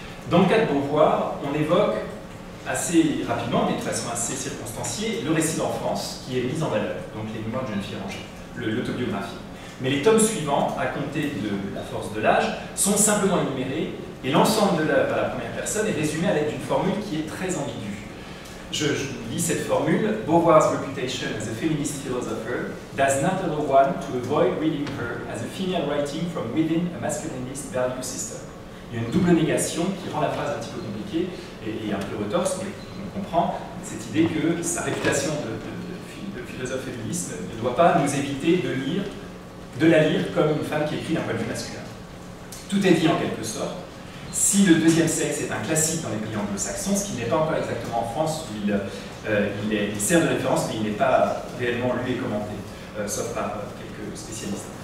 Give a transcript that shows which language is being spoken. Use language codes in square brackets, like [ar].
[fr] Dans le cas de Beauvoir, on évoque assez rapidement, mais de façon assez circonstanciée, le récit d'enfance qui est mis en valeur, donc les mémoires de jeune fille rangée, l'autobiographie. Mais les tomes suivants, à compter de la force de l'âge, sont simplement énumérés et l'ensemble de l'œuvre à la première personne est résumé à l'aide d'une formule qui est très ambiguë. Je lis cette formule. [en] Beauvoir's reputation as a feminist philosopher does not allow one to avoid reading her as a female writing from within a masculinist value system. [fr] Il y a une double négation qui rend la phrase un petit peu compliquée et un peu retorse, mais on comprend cette idée que sa réputation de philosophe féministe ne doit pas nous éviter de la lire comme une femme qui écrit d'un point de vue masculin. Tout est dit en quelque sorte. Si le deuxième sexe est un classique dans les pays anglo-saxons, ce qui n'est pas encore exactement en France, où il sert de référence, mais il n'est pas réellement lu et commenté, sauf par quelques spécialistes.